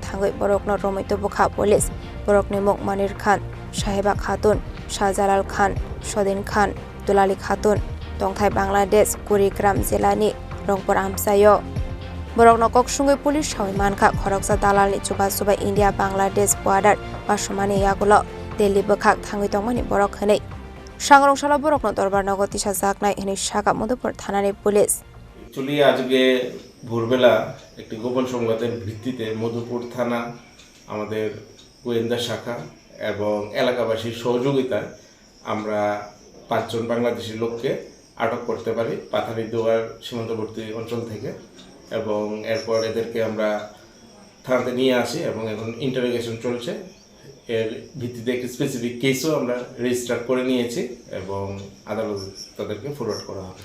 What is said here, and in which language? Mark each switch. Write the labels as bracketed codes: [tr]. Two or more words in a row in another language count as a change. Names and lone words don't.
[trp] thangoi borokno romoito bukha police borokni muk Manir Khan Sahiba Khatun Shahjalal Khan Sodin Khan Dulali Khatun Tongthai Bangladesh Kurigram Jelani Rongpur Amchaio Borokno koksungoi police Shoimanka Khoroksa dalalni Chubaswai India Bangladesh border Basumani yagulo Delhi bukhak thangoi tongmani borok hanai Sangrongshalla borokno dorbarnagoti sajaknai hini shaka Madhupur Thanani police [bn] Actually আজকে ভোরবেলা একটি গোপন সংবাদের ভিত্তিতে মধুপুর থানা আমাদের গোয়েন্দা শাখা এবং এলাকাবাসীর সহযোগিতায় আমরা 5 জন বাংলাদেশি লোককে আটক করতে পারি পাথারিদুয়ার সীমান্তবর্তী অঞ্চল থেকে এবং এরপর এদেরকে আমরা থানাতে নিয়ে আসি এবং এখন ইন্টারোগেশন চলছে এর ভিত্তিতে একটি স্পেসিফিক কেসও আমরা রেজিস্টার করে নিয়েছি এবং আদালতে তাদেরকে ফরওয়ার্ড করা হবে